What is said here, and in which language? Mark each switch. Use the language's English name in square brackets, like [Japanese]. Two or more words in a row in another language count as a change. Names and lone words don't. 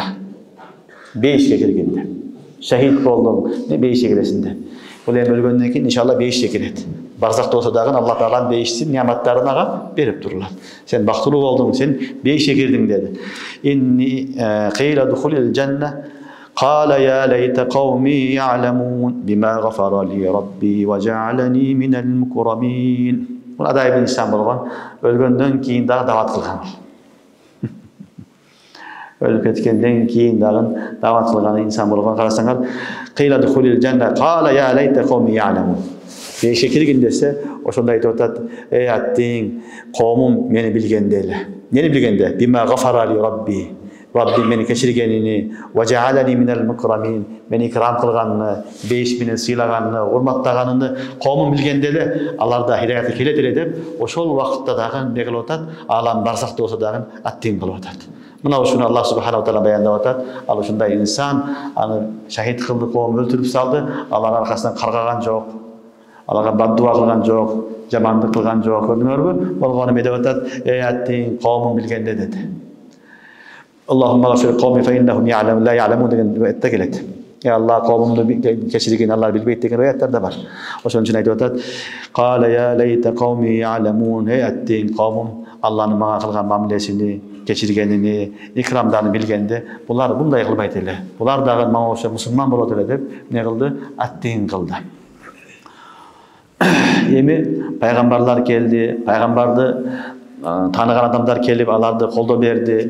[Kyrgyz] Бейишке киргенде. Шахид болдуң, не бейишке киресиң деп. Бул эми өлгөндөн кийин иншалла бейишке кирет. Барзакта болсо дагы Алла Таалам бейиштин неаматтарын ага берип турулат. Сен бактылуу болдуң, сен бейишке кирдиң деди. [Arabic] إني قيل ادخل الجنة قال يا ليت قومي يعلمون بما غفر لي ربي وجعلني من المكرمين. [Kyrgyz] Бул адайб инсан болгон, өлгөндөн кийин дагы дават кылган. Өлүп кеткенден кийин дагы дават кылган инсан болгон. [Arabic] Карасаңар, قيل ادخل الجنة قال يا ليت قومي يعلمون. [Kyrgyz] Бейишке киргин десе, ошондой айтып атат, аттиң коомум мени билгенде эле. Нени билгенде? [Arabic] بما غفر لي ربي. [Kyrgyz] Раббим мени кечиргенини, [Arabic] وجعلني من المكرمين, [Kyrgyz] мени икрам кылганыны, бейиш менен сыйлаганыны, урматтаганыны коомум билгенде эле аларда хидayatка келет эле деп, ошол убакытта дагы не кылып атат? Алам барзакта болсо дагы аттин кылып атат. Мына ушуну Аллах [Arabic] سبحانه تعالى [Kyrgyz] баяндап атат. Ал ушундай инсан аны шахид кылды, коом өлтүрүп салды, алар аркасынан каргаган жок, аларга баддуа кылган жок, жамандык кылган жок. Көрдүңөрбү? Болгону эмне деп атат? Аттин коомум билгенде деди. [Arabic] اللهم اغفر لقومي فإنهم لا يعلمون деген аятта келет. [Kyrgyz] Алла коомумду кечирген, алар билбейт деген аяттар да бар. Ошон үчүн айтып атат. [Arabic] قال يا ليت قومي يعلمون. [Kyrgyz] Аттин коомум Алланын мага кылган мамилесини кечиргенини, икрамдарын билгенде, булар мындай кылбайт эле. Булар дагы мага окшоп мусулман болот эле деп эмне кылды? Аттин кылды. Эми пайгамбарлар келди, пайгамбарды тааныган адамдар келип, аларды колдоо берди.